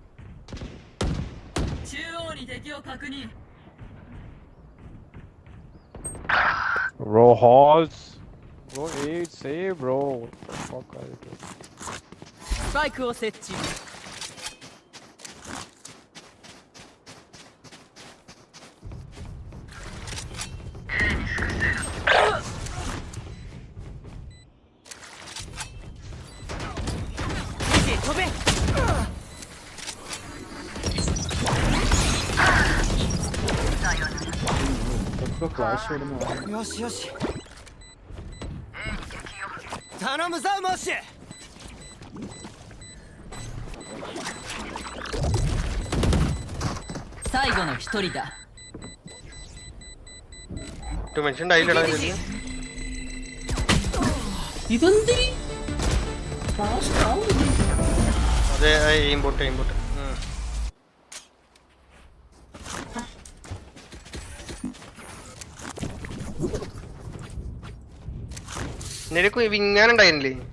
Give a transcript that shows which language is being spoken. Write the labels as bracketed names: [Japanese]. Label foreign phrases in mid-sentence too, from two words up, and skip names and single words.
[Japanese] 中央に敵を確認。 [English] Bro, horse. Bro, 8, save, bro. What the fuck are you doing? [Japanese] スパイクを設置。飛べ。よしよし。頼むぞモッシュ。最後の一人だ。 [Malayalam] ഡിമെൻഷൻ ഉണ്ടായില്ലടാ ഇതില്. ഇതെന്തിരി അതെ ഇമ്പോർട്ട് നിനക്ക് വിങ്ങാനുണ്ടായിരുന്നില്ലേ?